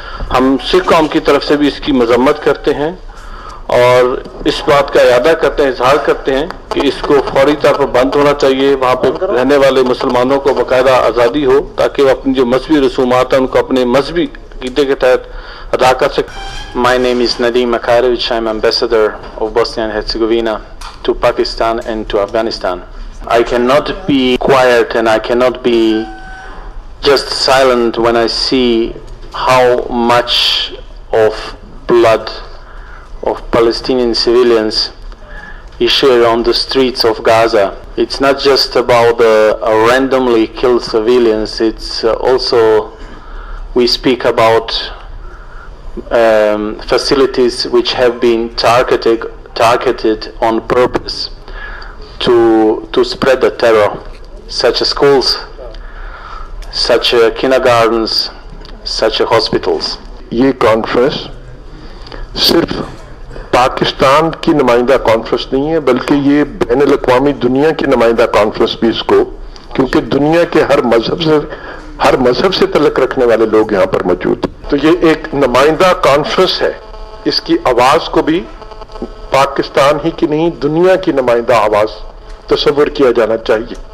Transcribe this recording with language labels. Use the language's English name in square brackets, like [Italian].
[Urdu] ہم سکھ قوم کی طرف سے بھی اس کی مذمت کرتے ہیں اور اس بات کا اعادہ کرتے ہیں، اظہار کرتے ہیں کہ اس کو فوری طور پر بند ہونا چاہیے. وہاں پہ رہنے والے مسلمانوں کو باقاعدہ آزادی ہو تاکہ وہ اپنی جو مذہبی رسومات ہیں ان کو اپنے مذہبی عقیدے کے تحت ادا کر سکیں. [English] My name is Nadim Makarovich. I'm ambassador of Bosnia and Herzegovina to Pakistan and to Afghanistan. I cannot be quiet and I cannot be just silent when I see how much of blood of Palestinian civilians is shared on the streets of Gaza. It's not just about the randomly killed civilians, it's also we speak about facilities which have been targeted on purpose to spread the terror, such as schools, such as kindergartens, such as hospitals. [Urdu] یہ conference صرف پاکستان کی نمائندہ conference نہیں ہے، بلکہ یہ بین الاقوامی دنیا کی نمائندہ کانفرنس بھی اس کو، کیونکہ دنیا کے ہر مذہب سے تعلق رکھنے والے لوگ یہاں پر موجود. تو یہ ایک نمائندہ کانفرنس ہے، اس کی آواز کو بھی پاکستان ہی کی نہیں دنیا کی نمائندہ آواز تصور کیا جانا چاہیے.